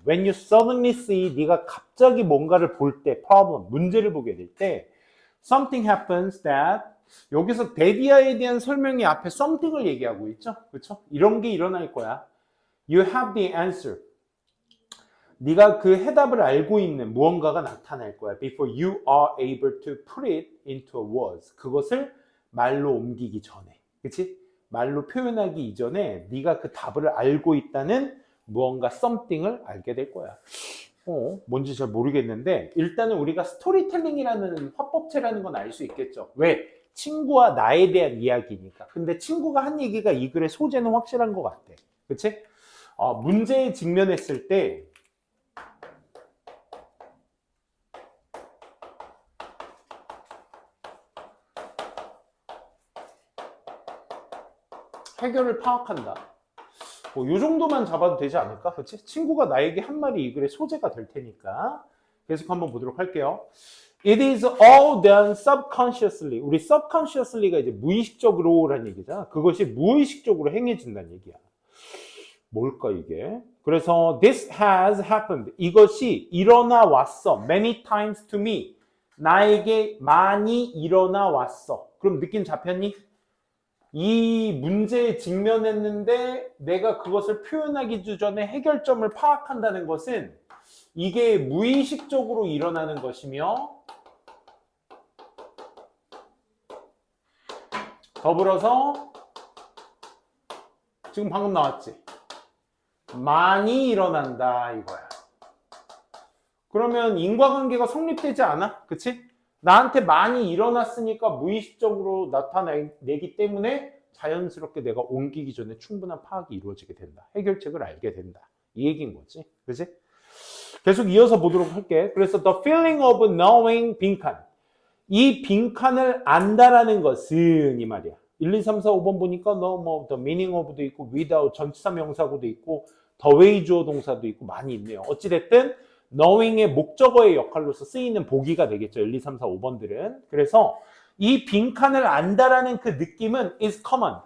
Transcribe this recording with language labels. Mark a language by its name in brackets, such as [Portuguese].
[English] When you suddenly see, [Korean] 네가 갑자기 뭔가를 볼 때, problem, 문제를 보게 될 때, [English] something happens that, [Korean] 여기서 데디아에 대한 설명이 앞에 something을 얘기하고 있죠. 그렇죠? 이런 게 일어날 거야. [English] You have the answer. [Korean] 네가 그 해답을 알고 있는 무언가가 나타날 거야. [English] Before you are able to put it into a words. [Korean] 그것을 말로 옮기기 전에. 그치? 말로 표현하기 이전에 네가 그 답을 알고 있다는 무언가 something을 알게 될 거야. 뭔지 잘 모르겠는데 일단은 우리가 스토리텔링이라는 화법체라는 건 알 수 있겠죠. 왜? 친구와 나에 대한 이야기니까. 근데 친구가 한 얘기가 이 글의 소재는 확실한 것 같아. 그치? 문제에 직면했을 때 해결을 파악한다. 이 정도만 잡아도 되지 않을까? 그렇지? 친구가 나에게 한 말이 이 글의 소재가 될 테니까 계속 한번 보도록 할게요. [English] It is all done subconsciously. [Korean] 우리 subconsciously가 이제 무의식적으로라는 얘기잖아. 그것이 무의식적으로 행해진다는 얘기야. 뭘까 이게? [English] 그래서 this has happened. [Korean] 이것이 일어나 왔어. [English] Many times to me. [Korean] 나에게 많이 일어나 왔어. 그럼 느낌 잡혔니? 이 문제에 직면했는데 내가 그것을 표현하기 전에 해결점을 파악한다는 것은 이게 무의식적으로 일어나는 것이며 더불어서 지금 방금 나왔지? 많이 일어난다 이거야. 그러면 인과관계가 성립되지 않아? 그치? 나한테 많이 일어났으니까 무의식적으로 나타내기 때문에 자연스럽게 내가 옮기기 전에 충분한 파악이 이루어지게 된다. 해결책을 알게 된다. 이 얘기인 거지. 그치? 계속 이어서 보도록 할게. [English] 그래서 the feeling of knowing 빈칸. [Korean] 이 빈칸을 안다라는 것은 이 말이야. 1, 2, 3, 4, 5번 보니까 the meaning of도 있고 without 전치사 명사구도 있고 the way 주어 동사도 있고 많이 있네요. 어찌됐든 knowing의 목적어의 역할로서 쓰이는 보기가 되겠죠. 1, 2, 3, 4, 5번들은. 그래서 이 빈칸을 안다라는 그 느낌은 [English] is common.